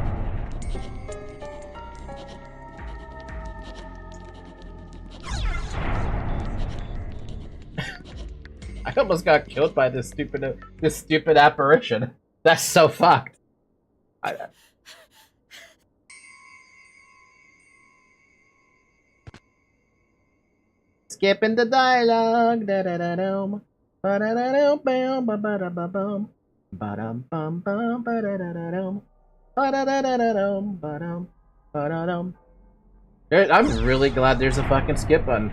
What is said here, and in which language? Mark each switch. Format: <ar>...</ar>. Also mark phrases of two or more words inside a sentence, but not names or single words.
<en>I almost got killed by this stupid apparition. That's so fucked. Skipping the dialogue. Da da da dum. Ba da da dum. Bam ba ba da ba bum. Ba dum bum bum ba da da da dum. Ba da da da da dum. Ba dum ba da dum. I'm really glad there's a fucking skip button.</en>